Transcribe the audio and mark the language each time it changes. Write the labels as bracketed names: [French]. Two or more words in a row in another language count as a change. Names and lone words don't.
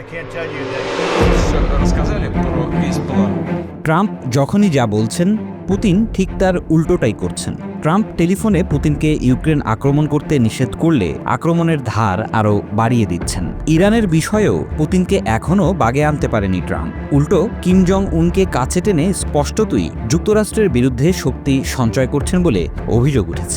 [English] can't tell you that. [Russian] Рассказали про весь план. [Bangla] ট্রাম্প যখনই যা বলছেন পুতিন ঠিক তার উল্টোটাই করছেন। ট্রাম্প টেলিফোনে পুতিনকে ইউক্রেন আক্রমণ করতে নিষেধ করলে আক্রমণের ধার আরও বাড়িয়ে দিচ্ছেন। ইরানের বিষয়েও পুতিনকে এখনও বাগে আনতে পারেনি ট্রাম্প। উল্টো কিম জং উনকে কাছে টেনে স্পষ্টতই যুক্তরাষ্ট্রের বিরুদ্ধে শক্তি সঞ্চয় করছেন বলে অভিযোগ উঠেছে।